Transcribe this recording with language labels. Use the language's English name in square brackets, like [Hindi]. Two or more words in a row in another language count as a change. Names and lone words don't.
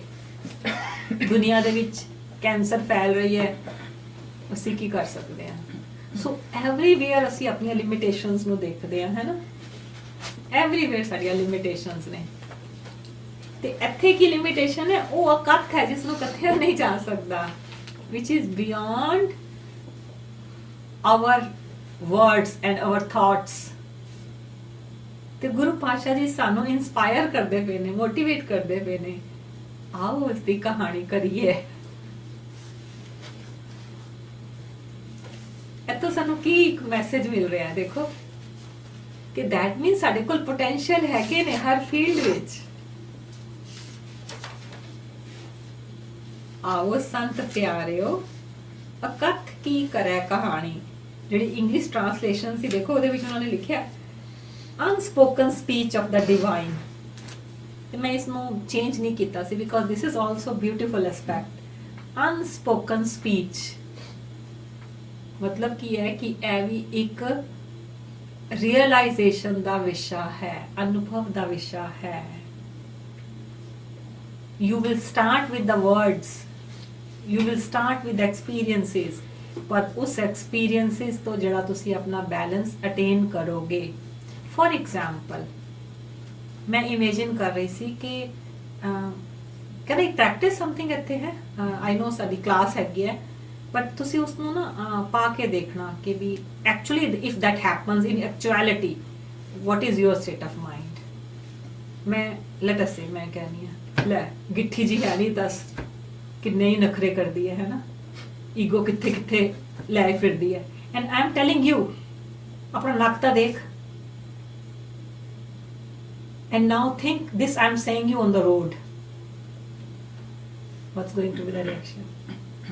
[Punjabi] ਦੁਨੀਆ ਦੇ ਵਿੱਚ ਕੈਂਸਰ ਫੈਲ ਰਹੀ ਹੈ, ਅਸੀਂ ਕੀ ਕਰ ਸਕਦੇ ਹਾਂ। ਸੋ ਐਵਰੀਵੇਅਰ ਅਸੀਂ ਆਪਣੀਆਂ ਲਿਮਿਟੇਸ਼ਨਸ ਨੂੰ ਦੇਖਦੇ ਹਾਂ, ਹੈ ਨਾ। ਐਵਰੀਵੇਅਰ ਸਾਡੀਆਂ ਲਿਮਿਟੇਸ਼ਨਸ ਨੇ, ਤੇ ਇੱਥੇ ਕੀ ਲਿਮਿਟੇਸ਼ਨ ਹੈ, ਉਹ ਅਕਥ ਹੈ ਜਿਸ ਨੂੰ ਕਥਿਆ ਨਹੀਂ ਜਾ ਸਕਦਾ, [English] which is beyond our words and our thoughts। [Punjabi] ਤੇ ਗੁਰੂ ਪਾਤਸ਼ਾਹ ਜੀ ਸਾਨੂੰ ਇਨਸਪਾਇਰ ਕਰਦੇ ਪਏ ਨੇ, ਮੋਟੀਵੇਟ ਕਰਦੇ ਪਏ ਨੇ, ਆਓ ਇਸ ਦੀ ਕਹਾਣੀ ਕਰੀਏ। ਇੱਥੋਂ ਸਾਨੂੰ ਕੀ ਇੱਕ ਮੈਸੇਜ ਮਿਲ ਰਿਹਾ, ਦੇਖੋ ਕਿ [English] that means [Punjabi] ਸਾਡੇ ਕੋਲ ਪੋਟੈਂਸ਼ੀਅਲ ਹੈਗੇ ਨੇ ਹਰ ਫੀਲਡ ਵਿੱਚ। ਆਓ ਸੰਤ ਪਿਆਰਿਓ ਅਕਥ ਕੀ ਕਰੇ ਕਹਾਣੀ। ਜਿਹੜੀ [English] English translation [Punjabi] ਸੀ ਦੇਖੋ, ਉਹਦੇ ਵਿੱਚ ਉਹਨਾਂ ਨੇ ਲਿਖਿਆ [English] unspoken speech of the divine, [Punjabi] ਤੇ ਮੈਂ ਇਸ ਨੂੰ ਚੇਂਜ ਨਹੀਂ ਕੀਤਾ ਸੀ [English] because this is also beautiful aspect. unspoken speech [Punjabi] ਮਤਲਬ ਕੀ ਹੈ ਕਿ ਇਹ ਵੀ ਇੱਕ ਰਿਅਲਾਈਜ਼ੇਸ਼ਨ ਦਾ ਵਿਸ਼ਾ ਹੈ, ਅਨੁਭਵ ਦਾ ਵਿਸ਼ਾ ਹੈ। [English] You will start with the words, you will start with experiences, [Punjabi] ਪਰ ਉਸ experiences ਤੋਂ ਜਿਹੜਾ ਤੁਸੀਂ ਆਪਣਾ [English] balance attain [Punjabi] ਕਰੋਗੇ। [English] For example, [Punjabi] ਮੈਂ imagine ਕਰ ਰਹੀ ਸੀ ਕਿ [English] can I practice something [Punjabi] ਇੱਥੇ ਹੈ, [English] I know [Punjabi] ਸਾਡੀ ਕਲਾਸ ਹੈਗੀ ਹੈ, [English] but [Punjabi] ਤੁਸੀਂ ਉਸ ਨੂੰ ਨਾ ਪਾ ਕੇ ਦੇਖਣਾ ਕਿ ਵੀ [English] actually if that happens in actuality, what is your state of mind। [Punjabi] ਮੈਂ [English] let us say [Punjabi] ਮੈਂ ਕਹਿੰਦੀ ਹਾਂ ਲੈ ਗਿੱਠੀ ਜੀ ਹੈ ਨਹੀਂ, ਦੱਸ ਕਿੰਨੇ ਹੀ ਨਖਰੇ ਕਰਦੀ ਹੈ ਨਾ, ਈਗੋ ਕਿੱਥੇ ਕਿੱਥੇ ਲੈ ਫਿਰਦੀ ਹੈ। [English] and I am telling you [Punjabi] ਆਪਣਾ ਨੱਕ ਤਾਂ ਦੇਖ, [English] and now think this I am saying you on the road, what's going to be the reaction.